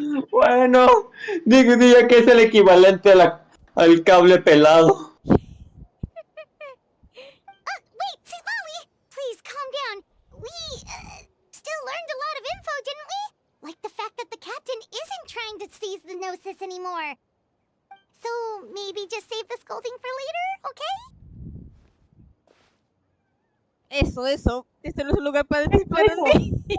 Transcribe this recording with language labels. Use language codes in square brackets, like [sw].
[es] Bueno, diría que es el equivalente al cable pelado. [en] Wait, see, Lolly! Please, calm down. We, still learned a lot of info, didn't we? Like the fact that the captain isn't trying to seize the Gnosis anymore. So, maybe just save the scolding for later, okay? [es] Eso. Este no es un lugar para dispararme.